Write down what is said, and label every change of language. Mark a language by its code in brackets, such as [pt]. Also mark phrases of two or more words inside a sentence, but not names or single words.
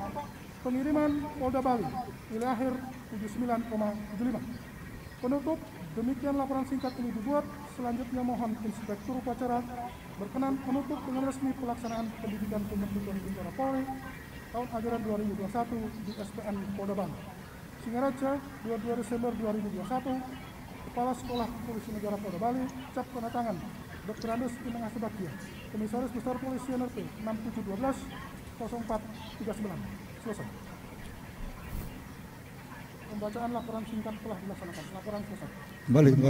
[id] Pengiriman Polda Bali nilai akhir 79,75. Penutup, demikian laporan singkat ini dibuat. Selanjutnya mohon Inspektur Upacara berkenan menutup dengan resmi pelaksanaan pendidikan pembentukan Bintara Polri tahun ajaran 2021 di SPN Polda Bali. Singaraja, 22 Desember 2021. Kepala Sekolah Polisi Negara Polda Bali, cap tanda tangan Dr. Andes Inang Asebakia, Komisaris Besar Polisi NRP 6712-0439. Selesai. Pembacaan laporan singkat telah dilaksanakan. Laporan selesai. Kembali, Pak.